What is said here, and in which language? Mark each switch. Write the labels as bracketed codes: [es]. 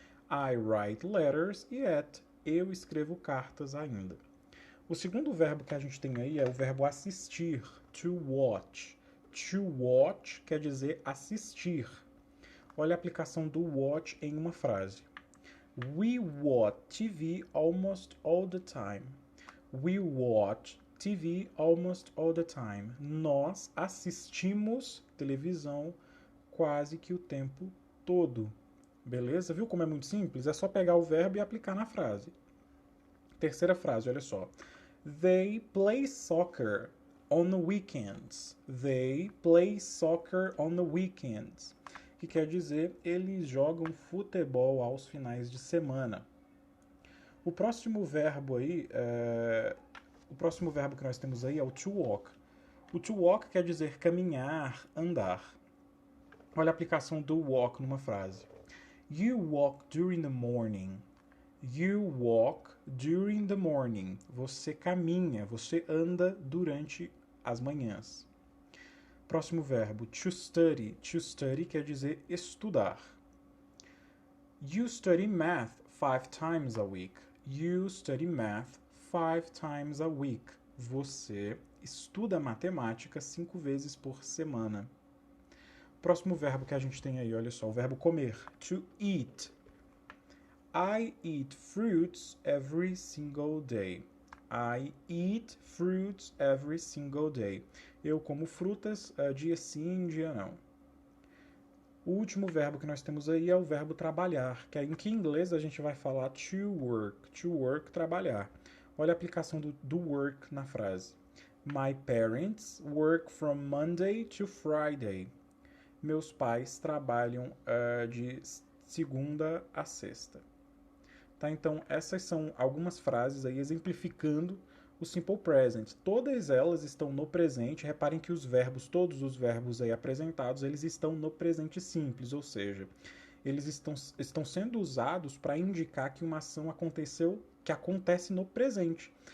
[en] I write letters yet. [pt] Eu escrevo cartas ainda. O segundo verbo que a gente tem aí é o verbo assistir, to watch. To watch quer dizer assistir. Olha a aplicação do watch em uma frase. [en] We watch TV almost all the time. We watch TV almost all the time. [pt] Nós assistimos televisão quase que o tempo todo. Beleza? Viu como é muito simples? É só pegar o verbo e aplicar na frase. Terceira frase, olha só. [en] They play soccer on the weekends. They play soccer on the weekends. [pt] Que quer dizer, eles jogam futebol aos finais de semana. O próximo verbo aí, o próximo verbo que nós temos aí é o to walk. O to walk quer dizer caminhar, andar. Olha a aplicação do walk numa frase. [en] You walk during the morning. You walk during the morning. [pt] Você caminha, você anda durante as manhãs. Próximo verbo, to study. To study quer dizer estudar. [en] You study math 5 times a week. You study math 5 times a week. [pt] Você estuda matemática 5 vezes por semana. Próximo verbo que a gente tem aí, olha só, o verbo comer. [en] To eat. I eat fruits every single day. I eat fruits every single day. [pt] Eu como frutas dia sim, dia não. O último verbo que nós temos aí é o verbo trabalhar, que em inglês a gente vai falar to work. To work, trabalhar. Olha a aplicação do work na frase. [en] My parents work from Monday to Friday. [pt] Meus pais trabalham de segunda a sexta. Tá? Então, essas são algumas frases aí exemplificando o simple present. Todas elas estão no presente. Reparem que todos os verbos aí apresentados, eles estão no presente simples, ou seja, eles estão sendo usados para indicar que uma ação aconteceu, que acontece no presente.